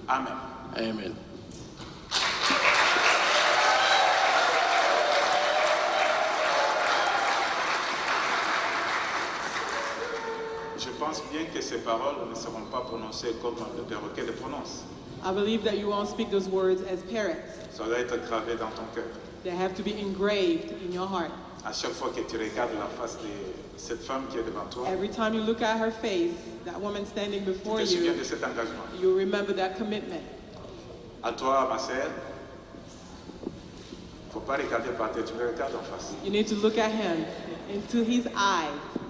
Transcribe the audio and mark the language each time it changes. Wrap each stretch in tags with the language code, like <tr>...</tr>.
<fr>Amen. Amen. Je pense bien que ces paroles ne seront pas prononcées comme le perroquet les prononce.</fr> <en>I believe that you won't speak those words as parrots.</en> <fr>Ça doit être gravé dans ton cœur.</fr> <en>They have to be engraved in your heart.</en> <fr>À chaque fois que tu regardes la face de cette femme qui est devant toi,</fr> <en>Every time you look at her face, that woman standing</en> <fr>tu</fr> <en>before</en> <fr>te souviens</fr> <en>you,</en> <fr>de cet engagement.</fr> <en>you remember that commitment.</en> <fr>À toi, ma sœur, il ne faut pas regarder par terre, tu le regardes en face.</fr> <en>You need to look at him into his eyes.</en>